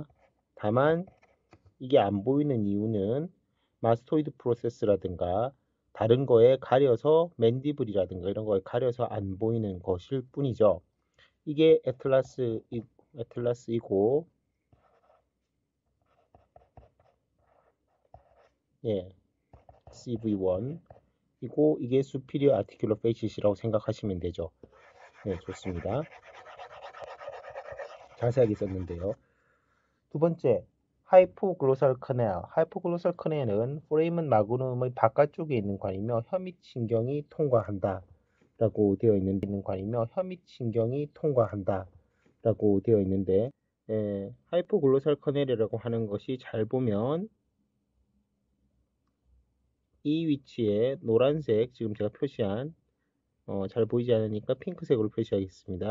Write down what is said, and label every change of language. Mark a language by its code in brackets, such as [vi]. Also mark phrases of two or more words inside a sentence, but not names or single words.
[ko] 다만 이게 안 보이는 이유는 [en] mastoid process라든가 [ko] 다른 거에 가려서 맨디블이라든가 이런 거에 가려서 안 보이는 것일 뿐이죠. 이게 애틀라스이고, 예, CV1 이고, 이게 [en] superior articular fascia [ko] 라고 생각하시면 되죠. 네, 좋습니다. 자세하게 썼는데요. 두 번째, [en] hypoglossal canal. hypoglossal canal은 foramen magnum의 [ko] 바깥쪽에 있는 관이며 혀밑신경이 통과한다 라고 되어 있는 관이며 혀밑신경이 통과한다 라고 되어 있는데, [en] hypoglossal canal이라고 [ko] 하는 것이 잘 보면 이 위치에 노란색, 지금 제가 표시한, 잘 보이지 않으니까 핑크색으로 표시하겠습니다.